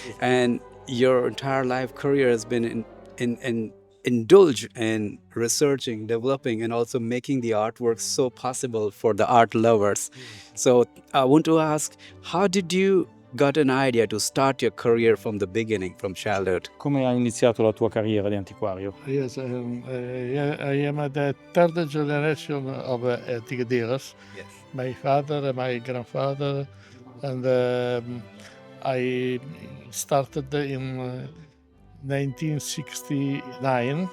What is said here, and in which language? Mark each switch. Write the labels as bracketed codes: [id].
[en] And your entire life career has been indulge in researching, developing, and also making the artwork so possible for the art lovers. So I want to ask, how did you got an idea to start your career from the beginning, from childhood? [it] Come hai iniziato la tua carriera di antiquario? [en] Yes, I am the third generation of antique dealers. Yes. My father, my grandfather, and I started in 1969.